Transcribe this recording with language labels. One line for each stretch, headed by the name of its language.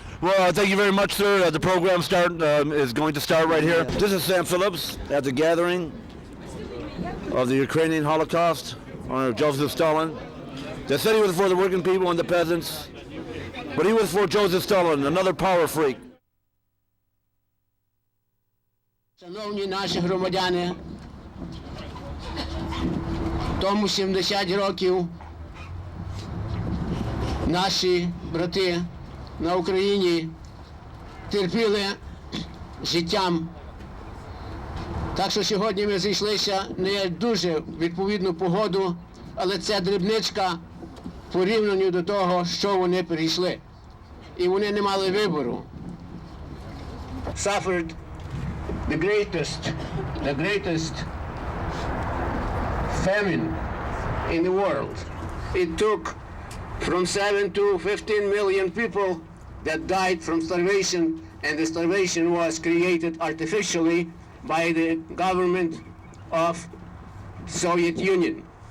English: Well, thank you very much, sir. The program is going to start right here. This is Sam Phillips at the gathering of the Ukrainian Holocaust under Joseph Stalin. They said he was for the working people and the peasants, but he was for Joseph Stalin, another power freak.
Ukrainian: Шановні наші громадяни, тому 70 років наші брати на Україні терпіли життям. Так що сьогодні ми зійшлися не дуже відповідну погоду, але це дрібничка порівнянню до того, що вони перейшли. І вони не мали вибору.
English: Suffered the greatest famine in the world. It took from 7 to 15 million people that died from starvation, and the starvation was created artificially by the government of Soviet Union.